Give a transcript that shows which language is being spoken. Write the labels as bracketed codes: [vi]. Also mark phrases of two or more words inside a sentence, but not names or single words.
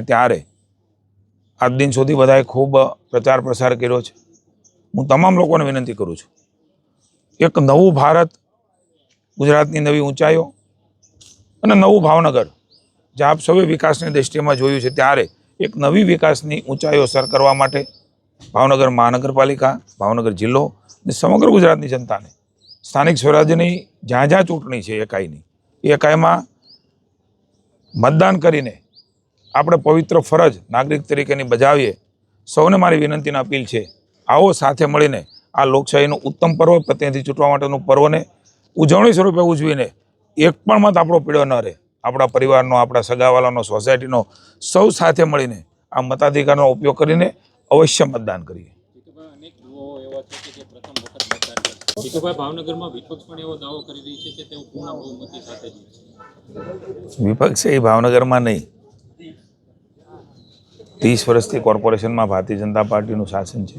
[gu] ત્યારે આજ દિન સુધી બધાએ ખૂબ પ્રચાર પ્રસાર કર્યો છે। હૂં તમામ લોકોને વિનંતી કરૂં છૂં, એક નવું ભારત, ગુજરાતની નવી ઊંચાઈઓ અને નવું ભાવનગર જે આપ સૌએ વિકાસની દૃષ્ટિ મેં જોયું છે, ત્યારે એક નવી વિકાસની ઊંચાઈઓ સર કરવા માટે ભાવનગર મહાનગરપાલિકા, ભાવનગર જિલ્લો ને સમગ્ર ગુજરાતની જનતાને સ્થાનિક સ્વરાજ્યની જ્યાં જ્યાં ચૂંટણી છે એકાઈની એકાઈમાં મતદાન કરીને આપણે પવિત્ર ફરજ નાગરિક તરીકેની બજાવીએ। સૌને મારી વિનંતીને અપીલ છે, આવો સાથે મળીને આ લોકશાહીનું ઉત્તમ પર્વ, પ્રતિનિધિ ચૂંટવા માટેનું પર્વને ઉજવણી સ્વરૂપે ઉજવીને એક પણ મત આપણો પીડો ન રહે, અપના પરિવારનો, અપના સગાવાલાનો, સોસાયટીનો સૌ સાથે મળીને આ મતાધિકારનો ઉપયોગ કરીને અવશ્ય મતદાન કરીએ। વિપક્ષ એ ભાવનગર [hi] में नहीं, [gu] 30 વર્ષથી કોર્પોરેશન મેં ભારતીય જનતા પાર્ટીનું શાસન હૈ।